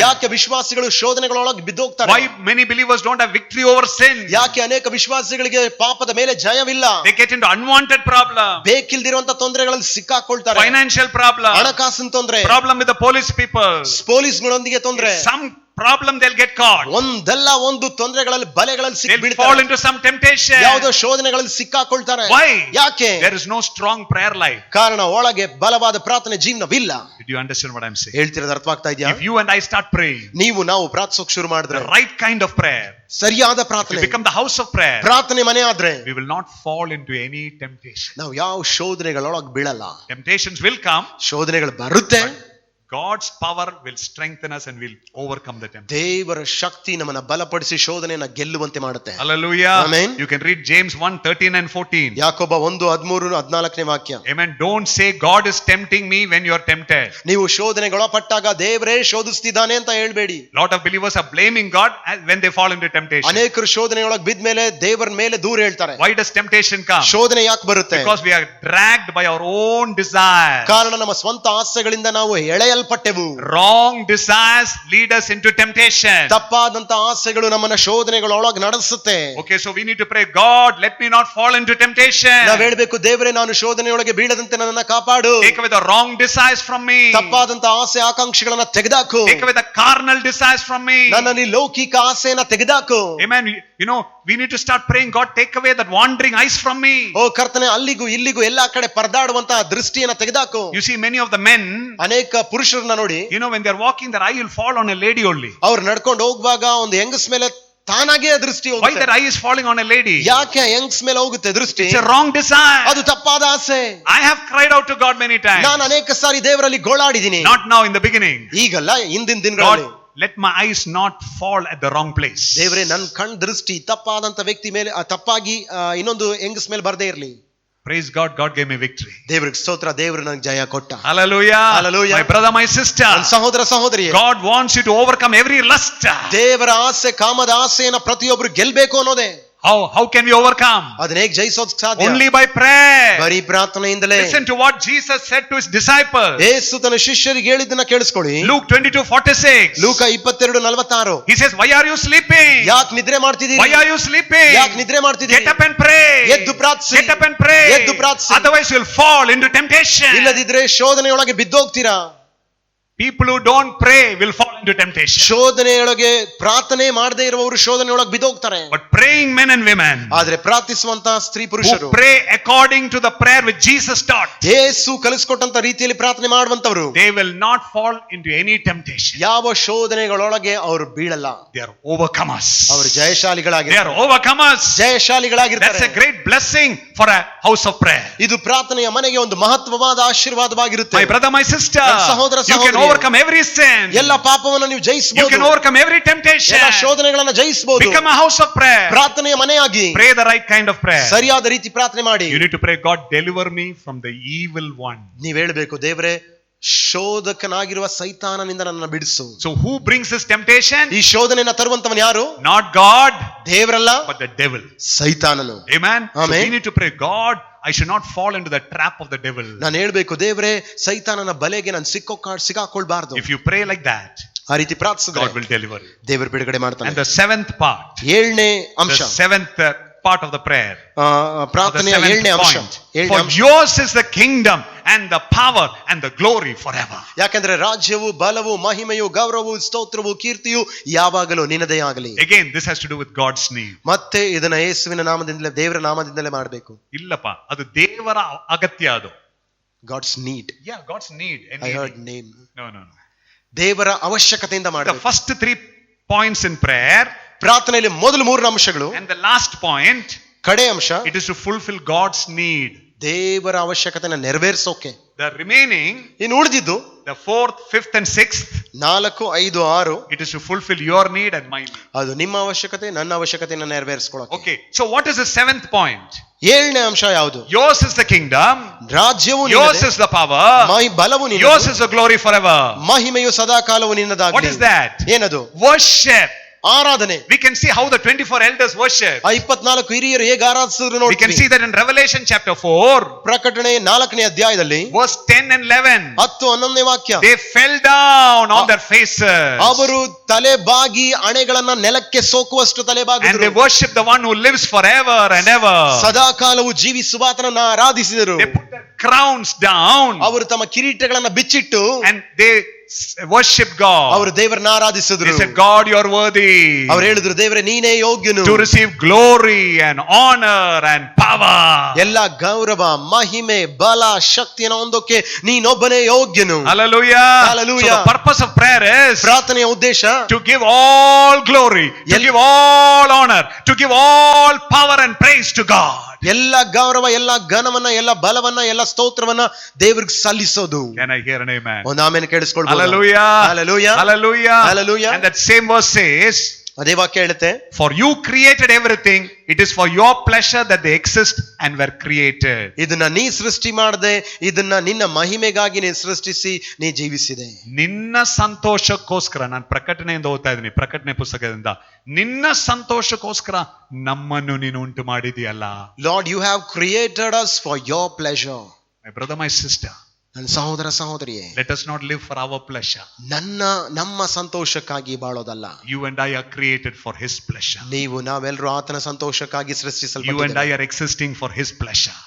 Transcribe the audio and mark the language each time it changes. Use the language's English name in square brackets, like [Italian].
[Kannada] ಯಾಕೆ ವಿಶ್ವಾಸಿಗಳು ಶೋಧನೆಗಳೊಳಗೆ ಬಿದ್ದೋಗ್ತಾರೆ? [English] Why many believers don't have victory over sin? [Kannada] ಯಾಕೆ ಅನೇಕ ವಿಶ್ವಾಸಿಗಳಿಗೆ ಪಾಪದ ಮೇಲೆ ಜಯವಿಲ್ಲ? [English] They get into unwanted problem. [Kannada] ಬೇಕಿಲ್ದಿರುವಂತ ತೊಂದರೆಗಳಲ್ಲಿ ಸಿಕ್ಕಾಕೊಳ್ತಾರೆ. [English] Financial problem. [Kannada] ಹಣಕಾಸಿನ ತೊಂದರೆ, [English] Problem with the police people. [Kannada] ಪೊಲೀಸ್ಗಳೊಂದಿಗೆ ತೊಂದರೆ, [English] Some problem they'll get caught. [Kannada] ಒಂದಲ್ಲ ಒಂದು ತೊಂದರೆಗಳಲ್ಲಿ ಬಲೆಗಳಲ್ಲಿ [English] They'll fall [Kannada] ಸಿಕ್ಕಿಬಿಡ್ತಾರೆ. [English] into some temptation. [Kannada] ಯಾವುದೋ ಶೋಧನೆಗಳಲ್ಲಿ ಸಿಕ್ಕಾಕೊಳ್ತಾರೆ. [English] Why? [Kannada] ಯಾಕೆ? [English] There is no strong prayer life. [Kannada] ಕಾರಣ ಒಳಗೆ ಬಲವಾದ ಪ್ರಾರ್ಥನೆ ಜೀವನವಿಲ್ಲ. [English] Did you understand what I'm saying? [Kannada] ಹೇಳ್ತಿರೋದು ಅರ್ಥವಾಗ್ತಾ ಇದೆಯಾ? [English] If you and I start praying [Kannada] ನಾವು ಪ್ರಾರ್ಥಿಸೋಕೆ ಶುರು ಮಾಡಿದ್ರೆ, [English] the right kind of prayer, [Kannada] ಸರಿಯಾದ [English] we [Kannada] ಪ್ರಾರ್ಥನೆ, [English] become the house of prayer, [Kannada] ಪ್ರಾರ್ಥನೆ ಮನೆ ಆದ್ರೆ [English] we will not fall into any temptation. [Kannada] ನಾವು ಯಾವ ಶೋಧನೆಗಳೊಳಗೆ ಬೀಳಲ್ಲ. [English] Temptations will come. [Kannada] ಶೋಧನೆಗಳು ಬರುತ್ತೆ, [English] God's power will strengthen us and we'll overcome the temptation. [Kannada] ದೇವರ ಶಕ್ತಿ ನಮ್ಮನ್ನ ಬಲಪಡಿಸಿ ಶೋಧನೆಯನ್ನ ಗೆಲ್ಲುವಂತೆ ಮಾಡುತ್ತೆ. [English] Hallelujah. Amen. You can read James 1:13 and 14. [Kannada] ಯಾಕೋಬ 1:13-14 ವಾಕ್ಯ. [English] Amen. Don't say God is tempting me when you are tempted. [Kannada] ನೀವು ಶೋಧನೆಗೊಳಪಟ್ಟಾಗ ದೇವರೇ ಶೋಧಿಸ್ತಿದ್ದಾನೆ ಅಂತ ಹೇಳ್ಬೇಡಿ. [English] Lot of believers are blaming God when they fall into temptation. [Kannada] ಅನೇಕರು ಶೋಧನೆಯೊಳಗೆ ಬಿದ್ದ ಮೇಲೆ ದೇವರ ಮೇಲೆ ದೂರ ಹೇಳ್ತಾರೆ. [English] Why does temptation come? [Kannada] ಶೋಧನೆ ಯಾಕೆ ಬರುತ್ತೆ? [English] Because we are dragged by our own desire. [Kannada] ಕಾರಣ ನಮ್ಮ ಸ್ವಂತ ಆಸೆಗಳಿಂದ ನಾವು ಎಳೆಯಲ್ಪಟ್ಟೆವು. [English] Wrong desires lead us into temptation. [Kannada] ತಪ್ಪಾದಂತ ಆಸೆಗಳು ನಮ್ಮನ್ನ ಶೋಧನೆಗಳೊಳಗೆ ನಡೆಸುತ್ತೆ. [English] Okay, so we need to pray, God, let me not fall into temptation. [Kannada] ನಾವು ಹೇಳ್ಬೇಕು, ದೇವರೇ ನಾನು ಶೋಧನೆಯೊಳಗೆ ಬೀಳದಂತೆ ನನ್ನನ್ನ ಕಾಪಾಡು. [English] Take away the wrong desires from me. [Kannada] ತಪ್ಪಾದಂತ ಆಸೆ ಆಕಾಂಕ್ಷೆಗಳನ್ನ ತೆಗೆದಾಕು. [English] Take away the carnal desires from me. [Kannada] ನನ್ನಲ್ಲಿ ಲೌಕಿಕ ಆಸೆಯನ್ನ ತೆಗೆದಾಕು. [English] Amen. You know, we need to start praying, God, take away that wandering eyes from me. [Kannada] ಓ ಕರ್ತನೆ, ಅಲ್ಲಿಗೂ ಇಲ್ಲಿಗೂ ಎಲ್ಲಾ ಕಡೆ ಪರದಾಡುವಂತ ದೃಷ್ಟಿಯನ್ನ ತೆಗೆದಾಕು. [English] You see, many of the men, [Kannada] ಅನೇಕ ಪುರುಷರನ್ನ ನೋಡಿ, [English] you know, when they're walking, their eye will fall on a lady only. [Kannada] ಅವ್ರು ನಡ್ಕೊಂಡು ಹೋಗುವಾಗ ಒಂದು ಹೆಂಗಸ್ ಮೇಲೆ ತಾನಾಗೆ ದೃಷ್ಟಿ [English] Why [Kannada] ಹೋಗುತ್ತೆ. [English] that eye is falling on a lady? [Kannada] ಯಾಕೆ ಯಂಗ್ಸ್ ಮೇಲೆ ಹೋಗುತ್ತೆ ದೃಷ್ಟಿ? [English] It's a wrong desire. [Kannada] ಅದು ತಪ್ಪಾದ ಆಸೆ. [English] I have cried out to God many times. [Kannada] ನಾನು ಅನೇಕ ಸಾರಿ ದೇವರಲ್ಲಿ ಗೋಳಾಡಿದ್ದೀನಿ. [English] Not now, in the beginning. [Kannada] ಈಗಲ್ಲ, ಹಿಂದಿನ ದಿನಗಳಲ್ಲಿ. [English] God, let my eyes not fall at the wrong place. [Kannada] ದೇವರೇ, ನನ್ನ ಕಣ್ ದೃಷ್ಟಿ ತಪ್ಪಾದಂತ ವ್ಯಕ್ತಿ ಮೇಲೆ, ತಪ್ಪಾಗಿ ಇನ್ನೊಂದು ಯಂಗ್ಸ್ ಮೇಲೆ ಬರ್ದೇ ಇರ್ಲಿ. [English] Praise God, God gave me victory. [Kannada] ದೇವರಿಗೆ ಸ್ತೋತ್ರ, ದೇವರು ನನಗೆ ಜಯ ಕೊಟ್ಟ. [English] Hallelujah. Hallelujah. My brother, my sister. [Kannada] ನನ್ನ ಸಹೋದರ ಸಹೋದರಿಯೇ, [English] God wants you to overcome every lust. [Kannada] ದೇವರ ಆಸೆ, ಕಾಮದ ಆಸೆಯನ್ನ ಪ್ರತಿಯೊಬ್ಬರು ಗೆಲ್ಬೇಕು ಅನ್ನೋದೇ. [English] How can we overcome? [Kannada] ಅದನ್ನ ಹೇಗೆ ಜಯಿಸೋದಕ್ಕೆ ಸಾಧ್ಯ? [English] Only by prayer. [Kannada] ಬರೀ ಪ್ರಾರ್ಥನೆಯಿಂದಲೇ. [English] Listen to what Jesus said to his disciples. [Kannada] ಯೇಸು ತನ್ನ ಶಿಷ್ಯರಿಗೆ ಹೇಳಿದ್ದನ್ನ ಕೇಳಿಸ್ಕೊಳ್ಳಿ. [English] Luke 22:46. [Kannada] ಲೂಕ 22:46. [English] He says, why are you sleeping? [Kannada] ಯಾಕೆ ನಿದ್ರೆ ಮಾಡ್ತಿದ್ದೀರಿ? [English] Why are you sleeping? [Kannada] ಯಾಕೆ ನಿದ್ರೆ ಮಾಡ್ತಿದ್ದೀರಿ? [English] Get up and pray. [Kannada] ಎದ್ದು ಪ್ರಾರ್ಥಿಸಿ. [English] Get up and pray. [Kannada] ಎದ್ದು ಪ್ರಾರ್ಥಿಸಿ. [English] Otherwise you will fall into temptation. [Kannada] ಇಲ್ಲದಿದ್ರೆ ಶೋಧನೆಯೊಳಗೆ ಬಿದ್ದೋಗ್ತೀರಾ. [English] People who don't pray will fall into temptation. [Kannada] ಶೋಧನೆಯೊಳಗೆ ಪ್ರಾರ್ಥನೆ ಮಾಡದೇ ಇರುವವರು ಶೋಧನೆಯೊಳಗೆ ಬಿದ್ದೋಗ್ತಾರೆ. [English] But praying men and women [Kannada] ಆದ್ರೆ ಪ್ರಾರ್ಥಿಸುವಂತ ಸ್ತ್ರೀ ಪುರುಷರು, [English] who pray according to the prayer which Jesus taught, [Kannada] ಯೇಸು ಕಲಿಸಿಕೊಟ್ಟಂತ ರೀತಿಯಲ್ಲಿ ಪ್ರಾರ್ಥನೆ ಮಾಡುವಂತವರು, [English] they will not fall into any temptation. [Kannada] ಯಾವ ಶೋಧನೆಗಳೊಳಗೆ ಅವರು ಬೀಳಲ್ಲ. [English] They are overcomers. [Kannada] ಅವರು [English] They [Kannada] ಜಯಶಾಲಿಗಳಾಗಿರ್ತಾರೆ. [English] are overcomers. [Kannada] ಜಯಶಾಲಿಗಳಾಗಿರ್ತಾರೆ. [English] That's a great blessing for a house of prayer. [Kannada] ಇದು ಪ್ರಾರ್ಥನೆಯ ಮನೆಗೆ ಒಂದು ಮಹತ್ವವಾದ ಆಶೀರ್ವಾದವಾಗಿರುತ್ತೆ. [English] My brother, my sister, [Kannada] ಸಹೋದರ [English] you can [Kannada] ಸಹೋದರಿ, [English] overcome every sin. [Kannada] ಎಲ್ಲ ಪಾಪವನ್ನು ನೀವು [English] You [Kannada] ಜಯಿಸಬಹುದು. [English] can overcome every temptation. [Kannada] ಎಲ್ಲ ಶೋಧನೆಗಳನ್ನ ಜಯಿಸಬಹುದು. [English] Become a house of prayer. [Kannada] ಪ್ರಾರ್ಥನೆಯ ಮನೆಯಾಗಿ [English] Pray the right kind of prayer. [Kannada] ಸರಿಯಾದ ರೀತಿ ಪ್ರಾರ್ಥನೆ ಮಾಡಿ. [English] You need to pray, God, deliver me from the evil one. [Kannada] ನೀವ್ ಹೇಳ್ಬೇಕು, ದೇವರೇ, ಶೋಧಕನಾಗಿರುವ ಸೈತಾನನಿಂದ ನನ್ನ ಬಿಡಿಸು. [English] So who brings this temptation? [Kannada] ಈ ಶೋಧನೆಯನ್ನ ತರುವಂತವನು ಯಾರು? [English] Not God, [Kannada] ದೇವರಲ್ಲ, [English] but the devil. [Kannada] ಸೈತಾನನು. [English] Amen. So Amen. we need to pray, God, I should not fall into the trap of the devil. [Kannada] ನಾನು ಹೇಳ್ಬೇಕು, ದೇವರೇ, ಸೈತಾನನ ಬಲೆಗೆ ನಾನು ಸಿಕ್ಕಾಕೊಳ್ಬಾರ್ದು. [English] If you pray like that, [Kannada] ಆ ರೀತಿ ಪ್ರಾರ್ಥಿಸಿದ್ರೆ [English] God will deliver you. [Kannada] ದೇವರು ಬಿಡುಗಡೆ ಮಾಡ್ತಾನೆ. [English] And the seventh part, [Kannada] ಏಳನೇ ಅಂಶ, [English] the seventh part of the prayer, [Kannada] ಪ್ರಾರ್ಥನೆಯ [English] the [Kannada] ಏಳನೇ [English] seventh [Kannada] ಅಂಶ. [English] point. For yours is the kingdom and the power and the glory forever. [Kannada] ಯಾಕಂದ್ರೆ ರಾಜ್ಯವು, ಬಲವು, ಮಹಿಮೆಯು, ಗೌರವವು, ಸ್ತೋತ್ರವು, ಕೀರ್ತಿಯು ಯಾವಾಗಲೂ ನಿನ್ನದೇ ಆಗಲಿ. [English] Again, this has to do with God's name. [Kannada] ಮತ್ತೆ ಇದನ್ನ ಯೇಸುವಿನ ನಾಮದಿಂದಲೇ, ದೇವರ ನಾಮದಿಂದಲೇ ಮಾಡಬೇಕು. ಇಲ್ಲಪ್ಪ, ಅದು ದೇವರ ಅಗತ್ಯ. ಅದು [English] God's need. Yeah, God's need. I heard name. No. [Kannada] ದೇವರ ಅವಶ್ಯಕತೆಯಿಂದ [English] The [Kannada] ಮಾಡಬೇಕು. [English] first 3 points in prayer, [Kannada] ಪ್ರಾರ್ಥನೆಯಲ್ಲಿ ಮೊದಲು 3 ಅಂಶಗಳು, [English] and the last point, [Kannada] ಕಡೆ ಅಂಶ, [English] it is to fulfill God's need. [Kannada] ದೇವರ ಅವಶ್ಯಕತೆನ ನೆರವೇರಿಸೋಕೆ. [English] The remaining, [Kannada] ಇನ್ನು ಉಳಿದಿದ್ದು [English] the 4th, 5th and 6th, [Kannada] 4, 5, 6, [English] it is to fulfill your need and my need. [Kannada] ಅದು ನಿಮ್ಮ ಅವಶ್ಯಕತೆ, ನನ್ನ ಅವಶ್ಯಕತೆಯನ್ನು ನೆರವೇರಿಸಿಕೊಳ್ಳೋಕೆ. [English] Okay, so what is the 7th point? [Kannada] ಏಳನೇ ಅಂಶ ಯಾವುದು? [English] Yours is the kingdom, [Kannada] ರಾಜ್ಯವು [English] yours [Kannada] ನಿನ್ನದೇ, [English] is the power, [Kannada] ಬಲವು [English] yours [Kannada] ನಿನ್ನದು, [English] is the glory forever. [Kannada] ಮಹಿಮೆಯು ಸದಾಕಾಲವು ನಿನ್ನದಾಗಲಿ. [English] What is that? [Kannada] ಏನದು? [English] Worship. [Kannada] ಆರಾಧನೆ. [English] We can see how the 24 elders worship. [Kannada] ಆ 24 ಹಿರಿಯರು ಹೇಗೆ ಆರಾಧಿಸಿದ್ರು [English] We can [Kannada] ನೋಡಿ. [English] see that in Revelation chapter 4, [Kannada] ಪ್ರಕಟಣೆ 4ನೇ ಅಧ್ಯಾಯದಲ್ಲಿ [English] verse 10 and 11. [Kannada] 10, 11ನೇ ವಾಕ್ಯ. [English] They fell down on their faces [Kannada] ಅವರು ತಲೆ ಬಾಗಿ ಅಣೆಗಳನ್ನ ನೆಲಕ್ಕೆ ಸೋಕುವಷ್ಟು ತಲೆ [English] and [Kannada] ಬಾಗಿದ್ರು. [English] they worship the one who lives forever and ever. [Kannada] ಸದಾಕಾಲವು ಜೀವಿಸುವಾತನನ್ನ ಆರಾಧಿಸಿದರು. [English] They put their crowns down [Kannada] ಅವರು ತಮ್ಮ ಕಿರೀಟಗಳನ್ನ ಬಿಚ್ಚಿಟ್ಟು [English] and they worship God. [Kannada] ಅವರು ದೇವರನ್ನ ಆರಾಧಿಸಿದ್ರು. [English] They said, God, you are worthy [Kannada] ಅವರು ಹೇಳಿದ್ರು, ದೇವರೇ ನೀನೇ ಯೋಗ್ಯನು [English] to receive glory and honor and power. [Kannada] ಎಲ್ಲ ಗೌರವ, ಮಹಿಮೆ, ಬಲ, ಶಕ್ತಿಯನ್ನು ಹೊಂದೋಕೆ ನೀನೊಬ್ಬನೇ ಯೋಗ್ಯನು. [English] Hallelujah. Hallelujah. So the purpose of prayer is [Kannada] ಪ್ರಾರ್ಥನೆಯ ಉದ್ದೇಶ [English] to give all glory, to give all honor, to give all power and praise to God. [Kannada] ಎಲ್ಲ ಗೌರವ, ಎಲ್ಲ ಘನವನ್ನ, ಎಲ್ಲ ಬಲವನ್ನ, ಎಲ್ಲ ಸ್ತೋತ್ರವನ್ನ ದೇವರಿಗೆ ಸಲ್ಲಿಸೋದು. [English] Can I hear an amen? [Kannada] ಒಂದು amen ಕೇಳಿಸ್ಕೊಳ್ಬಹುದು. [English] Hallelujah. Hallelujah. Hallelujah. Hallelujah. And that same verse says, [Kannada] ಅದೇ ವಾಕ್ಯ ಹೇಳುತ್ತೆ, [English] for you created everything, it is for your pleasure that they exist and were created. [Kannada] ಇದನ್ನ ನೀ ಸೃಷ್ಟಿ ಮಾಡದೆ, ಇದನ್ನ ನಿನ್ನ ಮಹಿಮೆಗಾಗಿ ನೀ ಸೃಷ್ಟಿಸಿ ನೀ ಜೀವಿಸಿದೆ. ನಿನ್ನ ಸಂತೋಷಕ್ಕೋಸ್ಕರ, ನಾನು ಪ್ರಕಟಣೆಯಿಂದ ಓದ್ತಾ ಇದ್ದೀನಿ, ಪ್ರಕಟಣೆ ಪುಸ್ತಕದಿಂದ, ನಿನ್ನ ಸಂತೋಷಕ್ಕೋಸ್ಕರ ನಮ್ಮನ್ನು ನೀನು ಉಂಟು ಮಾಡಿದೆಯಲ್ಲ. [English] Lord, you have created us for your pleasure. My brother, my sister, [Kannada] ನನ್ನ ಸಹೋದರ ಸಹೋದರಿಯೇ, [English] let us not live for our pleasure. [Kannada] ನಮ್ಮ ಸಂತೋಷಕ್ಕಾಗಿ ಬಾಳೋದಲ್ಲ. [English] You and I are created for his pleasure. [Kannada] ನಾವೆಲ್ಲರೂ ಆತನ ಸಂತೋಷಕ್ಕಾಗಿ [English] You and I [Kannada] ಸೃಷ್ಟಿಸಲ್ಪಟ್ಟಿದ್ದೇವೆ. [English] are existing for his pleasure.